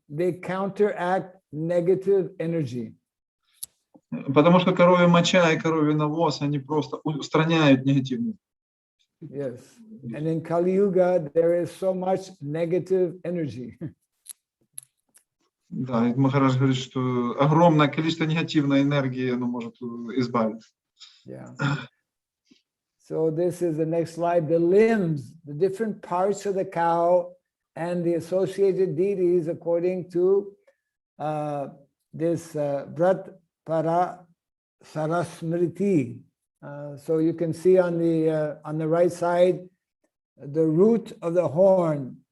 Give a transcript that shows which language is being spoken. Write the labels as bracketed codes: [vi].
[en] They counteract negative energy. [ru] Потому что коровья моча и коровий навоз, они просто устраняют негативность. [en] Yes. And in Kali Yuga, there is so much negative energy. [ru] Да, и Махарадж говорит, что огромное количество негативной энергии оно может избавить. [en] Yeah. So this is the next slide. The limbs, the different parts of the cow and the associated deities according to this Brat Para Sarasmriti. So you can see on the right side, the root of the horn.